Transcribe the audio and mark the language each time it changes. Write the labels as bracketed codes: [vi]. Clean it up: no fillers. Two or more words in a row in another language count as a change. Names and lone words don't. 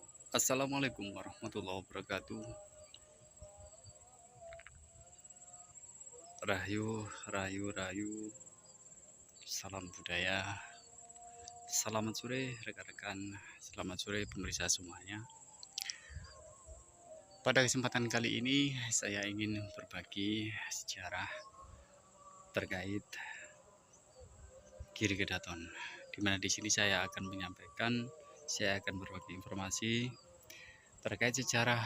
[ar] السلام عليكم ورحمة الله وبركاته. [jv] Rahayu, rahayu, rahayu. [id] Salam budaya. Selamat sore rekan-rekan. Selamat sore pemirsa semuanya. Pada kesempatan kali ini saya ingin berbagi sejarah terkait Giri Kedaton. Di mana di sini saya akan berbagi informasi terkait sejarah